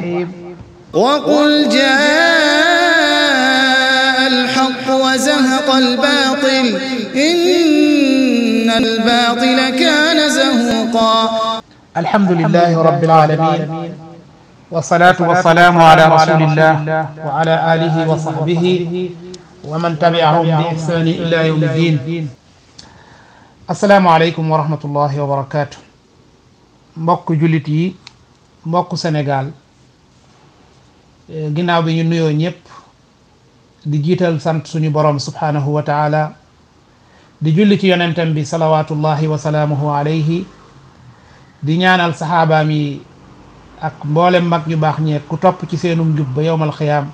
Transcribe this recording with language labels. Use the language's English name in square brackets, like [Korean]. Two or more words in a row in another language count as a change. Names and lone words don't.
[Arabic] وقل جاء الحق وزهق الباطل إن الباطل كان زهوقا. الحمد لله رب العالمين، والصلاة والسلام على رسول الله وعلى آله وصحبه ومن تبعهم بإحسان إلى يوم الدين. السلام عليكم ورحمة الله وبركاته. [Wolof] mbokk jullit yi, mbokk Sénégal, ginnaaw bi ñu nuyoo ñëpp di jiital sant suñu borom [Arabic] سبحانه وتعالى, [Wolof] di julli ci yonentam bi [Arabic] صلوات الله وسلامه عليه, [Wolof] di ñaanal saxaabaam yi ak mboolem mag ñu baax ñeek ku topp ci seenum njub ba [Arabic] يوم القيامة.